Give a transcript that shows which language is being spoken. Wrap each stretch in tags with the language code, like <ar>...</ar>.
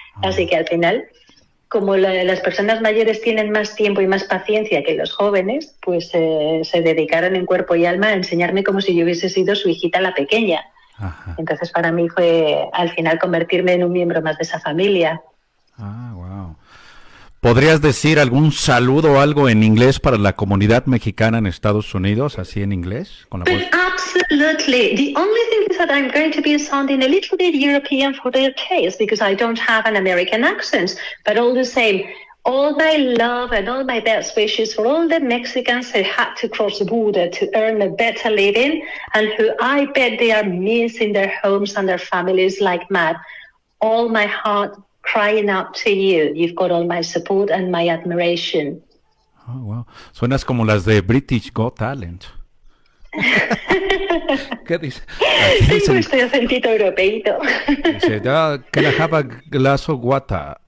<es>Así que al final, como las personas mayores tienen más tiempo y más paciencia que los jóvenes, pues se dedicaron en cuerpo y alma a enseñarme como si yo hubiese sido su hijita la pequeña. Ajá. Entonces para mí fue al final convertirme en un miembro más de esa familia.</es> <en>Ah, wow.</en> <es>¿Podrías decir algún saludo o algo en inglés para la comunidad mexicana en Estados Unidos, así en inglés? Con la voz?</es> <en>Absolutely. The only thing is that I'm going to be sounding a little bit European for their taste because I don't have an American accent, but all the same, all my love and all my best wishes for all the Mexicans who had to cross the border to earn a better living and who I bet they are missing their homes and their families like mad. All my heart crying out to you. You've got all my support and my admiration. Oh, wow.</en> <es>Suenas como las de British Got Talent. ¿Qué dice? Tengo este acentito europeíto. Dice,</es> <en>can I have a glass of water?</en>